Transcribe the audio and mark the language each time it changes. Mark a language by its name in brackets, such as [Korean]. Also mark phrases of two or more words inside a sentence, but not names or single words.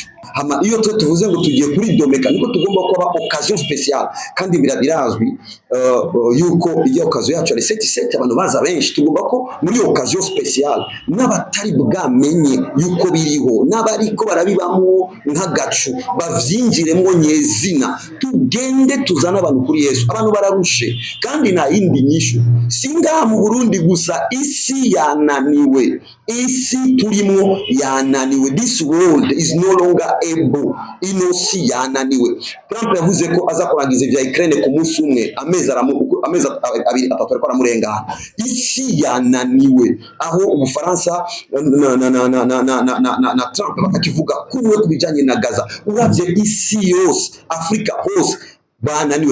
[Rundi] Hama iyo tuvuze ngo tugiye kuri domeka niko tugomba kuba [English] occasion special [Rundi] kandi birazwi yuko iyo occasion yacu ari set abantu baza benshi tugomba ko muri [English] occasion special [Rundi] n'abatari bwamenye yuko biriho n'abariko barabibamo nk'agacu bavyinjiremo nyezina tugende tuzana abantu kuri Yesu. Abantu bararushe kandi na yindi nyishu singa mu Burundi gusa isi yananiwe, isi turimo yananiwe. [English] This world is no longer able, [Rundi] inosi yananiwe. Trump yavuze ko azakorangiza vya Ukraine ku munsi umwe, amezi abiri atatu ariko aramurengana. Isi yananiwe aho Ubufaransa na Trump bakakivuga kumwe kubijanye na Gaza. Uravye isi yose, Afrika hose bananiwe.